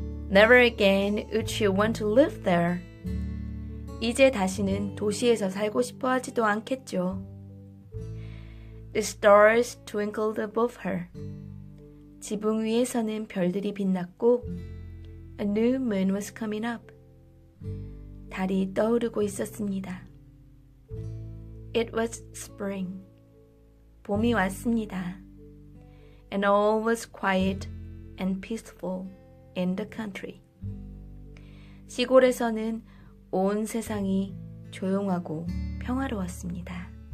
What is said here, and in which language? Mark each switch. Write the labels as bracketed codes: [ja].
[en] Never again would she want to live there. [ko] 이제 다시는 도시에서 살고 싶어 하지도 않겠죠. [en] The stars twinkled above her. [ko] 지붕 위에서는 별들이 빛났고 [en] A new moon was coming up. [ko] 달이 떠오르고 있었습니다. [en] It was spring. [ko] 봄이 왔습니다. [en] And all was quiet and peaceful in the country. [ko] 시골에서는 온 세상이 조용하고 평화로웠습니다.